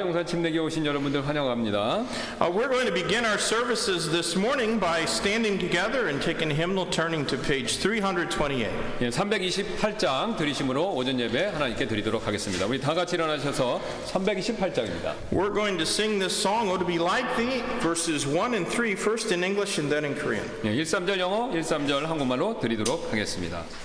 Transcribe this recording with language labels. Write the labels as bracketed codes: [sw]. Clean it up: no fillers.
[ko] 용산 침례교회 오신 여러분들 환영합니다. [en] We're going to begin our services this morning by standing together and taking a hymnal, turning to page 328. [ko] 예, 328장 드리심으로 오전 예배 하나님께 드리도록 하겠습니다. 우리 다 같이 일어나셔서 328장입니다. [en] We're going to sing this song, Oh to be like thee, verses 1 and 3, first in English and then in Korean. [ko] 예, 1~3절 영어, 1~3절 한국말로 드리도록 하겠습니다.